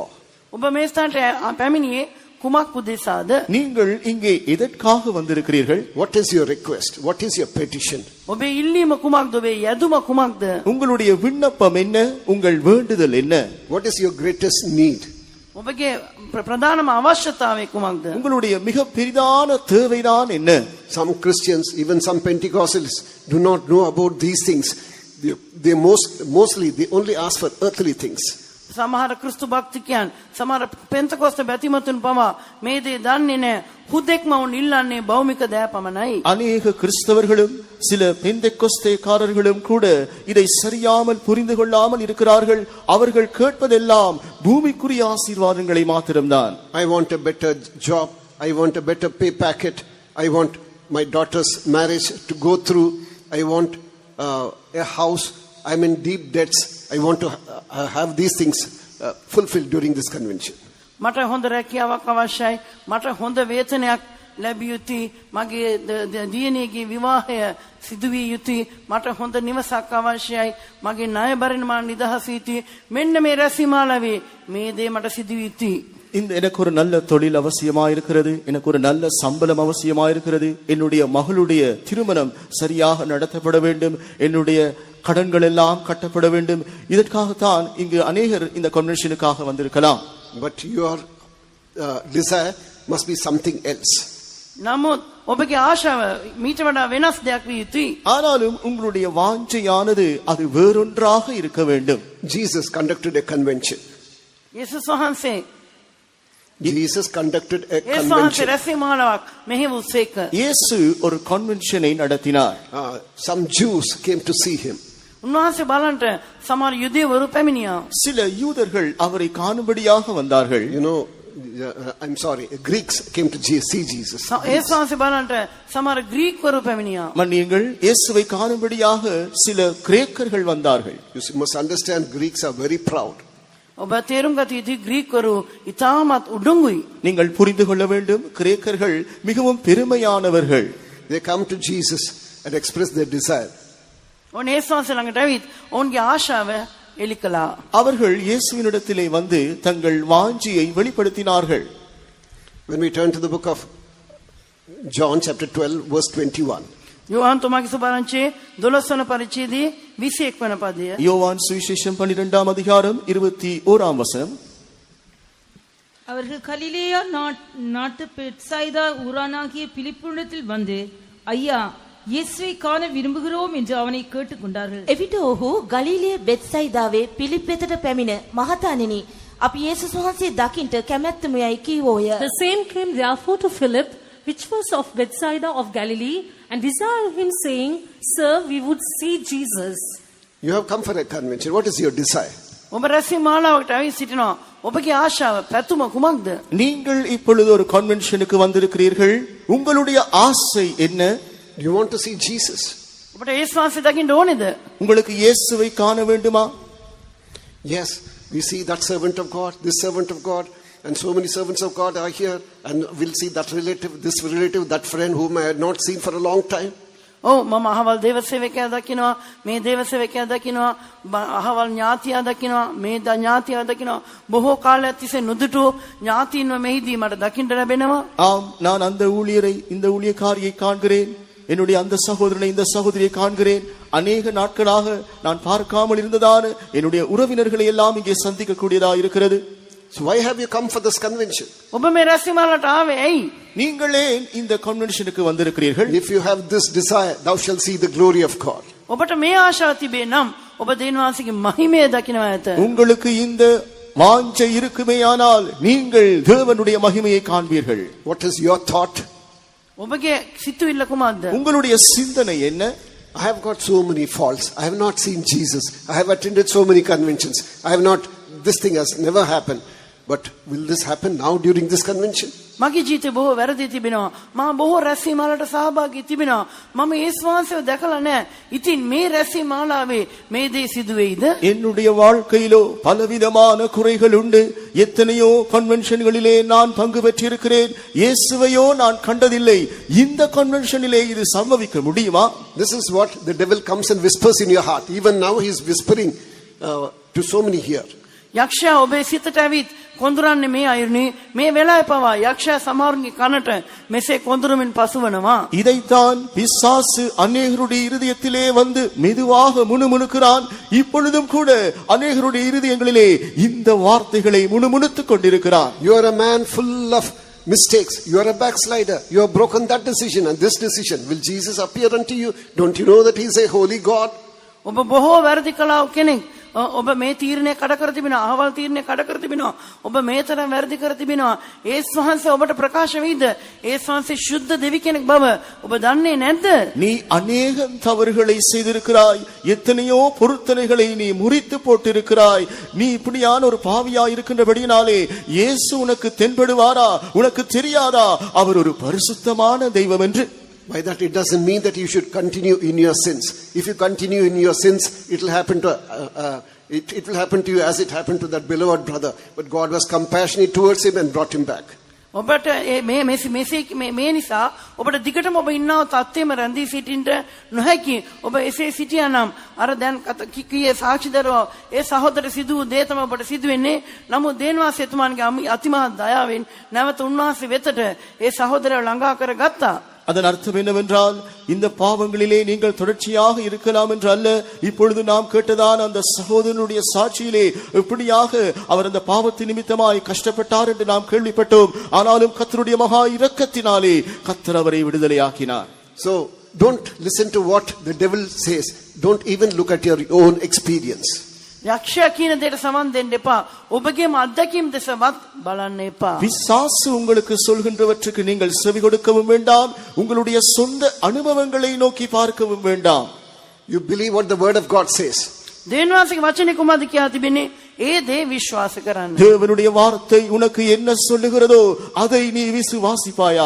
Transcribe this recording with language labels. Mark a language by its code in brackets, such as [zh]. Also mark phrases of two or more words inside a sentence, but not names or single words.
[si] ඔබ මේ ස්ථානට පැමිණියේ කුමක් උදෙසාද? [ta] நீங்கள் இங்கே எதற்காக வந்திருக்கிறீர்கள்? [en] What is your request? What is your petition? [si] ඔබේ ඉල්ලීම කුමක්ද? ඔබේ යදුම කුමක්ද? [ta] உங்களுடைய விண்ணப்பம் என்ன? உங்கள் வேண்டுதல் என்ன? [en] What is your greatest need? [si] ඔබගේ ප්‍රධානම අවශ්‍යතාවය කුමක්ද? [ta] உங்களுடைய மிக பெரிதான தேவைதான் என்ன? [en] Some Christians, even some Pentecostals, do not know about these things. They mostly they only ask for earthly things. [si] සමහර ක්‍රිස්තු භක්තිකයන් සමහර පෙන්තකොස්ත බැතිමතුන් පවා මේ දේ දන්නේ නැහැ. හුදෙක්ම උන් ඉල්ලන්නේ භෞමික දෑ පමණයි. [ta] அநேக கிறிஸ்தவர்களும் சில பெந்தெக்கோஸ்தேக்காரர்களும் கூட இதை சரியாமல் புரிந்து கொள்ளாமல் இருக்கிறார்கள். அவர்கள் கேட்பதெல்லாம் பூமிக்குரிய ஆசீர்வாதங்களை மாத்திரம்தான். [en] I want a better job. I want a better pay packet. I want my daughter's marriage to go through. I want a house. I'm in deep debts. I want to have these things fulfilled during this convention. [si] මට හොඳ රැකියාවක් අවශ්‍යයි. මට හොඳ වේතනයක් ලැබිය යුතුයි. මගේ දියණියගේ විවාහය සිදු විය යුතුයි. මට හොඳ නිවසක් අවශ්‍යයි. මගේ ණය බරින් මා නිදහස් යුතුයි. මෙන්න මේ රැසිමාලාවේ මේ දේ මට සිදු යුතුයි. [ta] எனக்கு ஒரு நல்ல தொழில் அவசியமாயிருக்கிறது, எனக்கு ஒரு நல்ல சம்பளம் அவசியமாயிருக்கிறது, என்னுடைய மகளுடைய திருமணம் சரியாக நடத்தப்பட வேண்டும், என்னுடைய கடன்கள் எல்லாம் கட்டப்பட வேண்டும். இதற்காகத்தான் இங்கு அநேகர் இந்த கன்வென்ஷனுக்காக வந்திருக்கலாம். [en] But your desire must be something else. [si] නමුත් ඔබගේ ආශාව මීට වඩා වෙනස් දෙයක් විය යුතුයි. [ta] ஆனாலும் உங்களுடைய வாஞ்சையானது அது வேறொன்றாக இருக்க வேண்டும். [en] Jesus conducted a convention. [si] යේසුස් වහන්සේ [en] Jesus conducted a [si] යේසුස් වහන්සේ [en] convention. [si] රැසිමාලාවක් මෙහෙවුසේක. [ta] இயேசு ஒரு கன்வென்ஷனை நடத்தினார். [en] Some Jews came to see him. [si] උන්වහන්සේ බලන්ට සමහර යුදෙවරු පැමිණියා. [ta] சில யூதர்கள் அவரை காணும்படியாக வந்தார்கள். [en] You know, I'm sorry, Greeks came to see Jesus. [si] යේසුස් වහන්සේ බලන්ට සමහර ග්‍රීක්වරු පැමිණියා. [ta] மன்னியுங்கள், இயேசுவை காணும்படியாக சில கிரேக்கர்கள் வந்தார்கள். [en] You must understand, Greeks are very proud. [si] ඔබ තේරුම් ගත යුතුයි ග්‍රීක්වරු ඉතාමත් උඩඟුයි. [ta] நீங்கள் புரிந்து கொள்ள வேண்டும், கிரேக்கர்கள் மிகவும் பெருமையானவர்கள். [en] They come to Jesus and express their desire. [si] ඔන්න යේසුස් වහන්සේ ළඟට ඇවිත් ඔවුන්ගේ ආශාව එලි කළා. [ta] அவர்கள் இயேசுவினிடத்திலே வந்து தங்கள் வாஞ்சியை வெளிப்படுத்தினார்கள். [en] When we turn to the book of John chapter 12 verse 21. [si] යෝහන් තුමාගේ සුභාරංචියේ 12 වන පරිච්ඡේදයේ 21 වන පදය. [ta] யோவான் சுவிசேஷம் 12ஆம் அதிகாரம் 21ஆம் வசனம். அவர்கள் கலிலேயா நாட்டு பெத்சாய்தா ஊரானாகிய பிலிப்புனிடத்தில் வந்து, ஐயா, இயேசுவை காண விரும்புகிறோம் என்று அவனை கேட்டுக்கொண்டார்கள். [si] එවිට ඔහු ගලීලයේ බෙත්සයිදාවේ පිලිප් වෙතට පැමිණ, මහතාණෙනි, අපි යේසුස් වහන්සේ දකින්ට කැමැත්තම යයි කීවෝය. [en] The same came therefore to Philip, which was of Bethsaida of Galilee, and desired him, saying, Sir, we would see Jesus. You have come for a convention. What is your desire? [si] ඔබ රැසිමාලාවකට ඇවිත් සිටිනවා. ඔබගේ ආශාව පැතුම කුමක්ද? [ta] நீங்கள் இப்பொழுது ஒரு கன்வென்ஷனுக்கு வந்திருக்கிறீர்கள். உங்களுடைய ஆசை என்ன? [en] Do you want to see Jesus? [si] ඔබට යේසුස් වහන්සේ දකින්න ඕනේද? [ta] உங்களுக்கு இயேசுவை காண வேண்டுமா? [en] Yes, we see that servant of God, this servant of God, and so many servants of God are here, and we'll see that relative, this relative, that friend whom I had not seen for a long time. [si] ඔව් මම අහවල් දේව සේවකයා දකින්නවා, මේ දේව සේවකයා දකින්නවා, අහවල් ඥාතියා දකින්නවා, මේ ඥාතියා දකින්නවා. බොහෝ කාලයක් තිස්සේ නුදුටු ඥාතින්ව මෙහිදී මට දකින්න ලැබෙනවා. [ta] ஆம், நான் அந்த ஊழியரை, இந்த ஊழியக்காரியை காண்கிறேன், என்னுடைய அந்த சகோதரனை, இந்த சகோதரியை காண்கிறேன். அநேக நாட்களாக நான் பார்க்காமல் இருந்ததான என்னுடைய உறவினர்களை எல்லாம் இங்கே சந்திக்க கூடியதா இருக்கிறது. [en] So why have you come for this convention? [si] ඔබ මේ රැස්වීමකට ආවේ ඇයි? [ta] நீங்களே இந்த கன்வென்ஷனுக்கு வந்திருக்கிறீர்கள். [en] If you have this desire, thou shalt see the glory of God. [si] ඔබට මේ ආශාව තිබේ නම් ඔබ දෙවියන් වහන්සේගේ මහිමය දකිනවා ඇත. [ta] உங்களுக்கு இந்த வாஞ்சை இருக்குமேயானால் நீங்கள் தேவனுடைய மகிமையை காண்பீர்கள். [en] What is your thought? [si] ඔබගේ සිතුවිල්ල කුමක්ද? [ta] உங்களுடைய சிந்தனை என்ன? [en] I have got so many faults. I have not seen Jesus. I have attended so many conventions. I have not, this thing has never happened. But will this happen now during this convention? [si] මගේ ජීවිතේ බොහෝ වැරදි තිබෙනවා. මම බොහෝ රැස්වීම් වලට සහභාගී තිබෙනවා. මම යේසුස් වහන්සේව දැකලා නැහැ. ඉතින් මේ රැස්වීම් මාලාවේ මේ දේ සිදු වෙයිද? [ta] என்னுடைய வாழ்க்கையிலோ பலவிதமான குறைகள் உண்டு. எத்தனையோ கன்வென்ஷன்களிலே நான் பங்கு பெற்றிருக்கிறேன். இயேசுவையோ நான் கண்டதில்லை. இந்த கன்வென்ஷனிலே இது சம்பவிக்க முடியுமா? [en] This is what the devil comes and whispers in your heart. Even now he is whispering to so many here. [si] යක්ෂයා ඔබේ සිතට ඇවිත් කොඳුරන්නේ මේ අයුරුනේ මේ වෙලාවේ පවා යක්ෂයා සමහරුන්ගේ කනට මෙසේ කොඳුරමින් පසුවනවා. [ta] இதைத்தான் பிசாசு அநேகருடைய இருதயத்திலே வந்து மெதுவாக முணுமுணுக்கிறான். இப்பொழுதும் கூட அநேகருடைய இருதயங்களிலே இந்த வார்த்தைகளை முணுமுணுத்துக் கொண்டிருக்கிறான். [en] You are a man full of mistakes. You are a backslider. You have broken that decision and this decision. Will Jesus appear unto you? Don't you know that he is a holy God? [si] ඔබ බොහෝ වැරදි කළා කෙනෙක්. ඔබ මේ තීරණය කඩ කර තිබෙනවා. අහවල් තීරණය කඩ කර තිබෙනවා. ඔබ මේ තරම් වැරදි කර තිබෙනවා. යේසුස් වහන්සේ ඔබට ප්‍රකාශ වෙයිද? යේසුස් වහන්සේ සුද්ධ දෙවි කෙනෙක් බව ඔබ දන්නේ නැද්ද? [ta] நீ அநேகம் தவறுகளை செய்திருக்கிறாய். எத்தனையோ பொருத்தனைகளை நீ முறித்து போட்டிருக்கிறாய். நீ இப்படியான ஒரு பாவியாய் இருக்கின்றபடியினாலே இயேசு உனக்கு தென்படுவாரா? உனக்கு தெரியாதா அவர் ஒரு பரிசுத்தமான தெய்வம் என்று? [en] By that it doesn't mean that you should continue in your sins. If you continue in your sins, it will happen to it will happen to you as it happened to that beloved brother. But God was compassionate towards him and brought him back. [si] ඔබට මේ නිසා ඔබට දිගටම ඔබ ඉන්නව තත්ත්වෙම රැඳී සිටින්න නොහැකි. ඔබ එසේ සිටියා නම් අර දැන් කීයේ සාක්ෂිදරව ඒ සහෝදර සිදු දේ තමයි ඔබට සිදු වෙන්නේ. නමුත් දේවාස එතුමාන්ගේ අතිමහත් දයාවෙන් නැවත උන්වහන්සේ වෙතට ඒ සහෝදරව ළඟා කරගත්තා. [ta] அதன் அர்த்தம் என்னவென்றால் இந்த பாவங்களிலே நீங்கள் தொடர்ச்சியாக இருக்கலாம் என்று அல்ல. இப்பொழுது நாம் கேட்டதான் அந்த சகோதரனுடைய சாட்சியிலே எப்படியாக அவர் அந்த பாவத்தின் நிமித்தமாய் கஷ்டப்பட்டார் என்று நாம் கேள்விப்பட்டோம். ஆனாலும் கர்த்தருடைய மகா இரக்கத்தினாலே கர்த்தர் அவரை விடுதலையாக்கினார். [en] So don't listen to what the devil says. Don't even look at your own experience. [si] යක්ෂයා කියන දෙයට සමන් දෙන්න එපා. ඔබගේම අත්දැකීම් දෙසවත් බලන්න එපා. [ta] பிசாசு உங்களுக்கு சொல்கின்றவற்றுக்கு நீங்கள் செவி கொடுக்கவும் வேண்டாம். உங்களுடைய சொந்த அனுபவங்களை நோக்கி பார்க்கவும் வேண்டாம். [en] You believe what the word of God says. [si] දේවාසික වචනේ කුමක්ද කියලා තිබෙන්නේ? ඒ දේ විශ්වාස කරන්න. [ta] தேவனுடைய வார்த்தை உனக்கு என்ன சொல்லுகிறதோ அதை நீ விசுவாசிப்பாயாக.